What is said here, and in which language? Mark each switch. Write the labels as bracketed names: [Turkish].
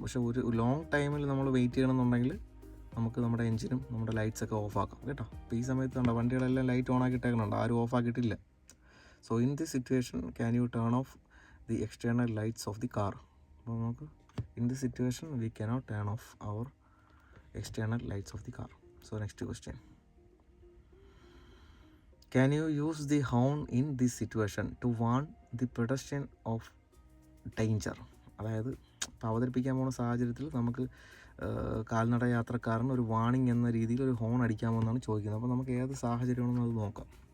[Malayalam] പക്ഷേ ഒരു ലോങ് ടൈമിൽ നമ്മൾ വെയിറ്റ് ചെയ്യണമെന്നുണ്ടെങ്കിൽ നമുക്ക് നമ്മുടെ എഞ്ചിനും നമ്മുടെ ലൈറ്റ്സൊക്കെ ഓഫ് ആക്കാം കേട്ടോ. അപ്പോൾ ഈ സമയത്ത് കണ്ടോ വണ്ടികളെല്ലാം ലൈറ്റ് ഓൺ ആക്കിയിട്ടേക്കുന്നുണ്ട്, ആരും ഓഫ് ആക്കിയിട്ടില്ല. [English] So in this situation can you turn off the external lights of the car? [Malayalam] അപ്പോൾ നമുക്ക് [English] In this situation we cannot turn off our external lights of the car. So next question, can you use the horn in this situation to warn the pedestrian of danger? [Malayalam] അതായത് ഇപ്പോൾ അവതരിപ്പിക്കാൻ പോകുന്ന സാഹചര്യത്തിൽ നമുക്ക് കാൽനട യാത്രക്കാരന് ഒരു വാണിംഗ് എന്ന രീതിയിൽ ഒരു ഹോൺ അടിക്കാമെന്നാണ് ചോദിക്കുന്നത്. അപ്പോൾ നമുക്ക് ഏത് സാഹചര്യമാണെന്ന് അത് നോക്കാം.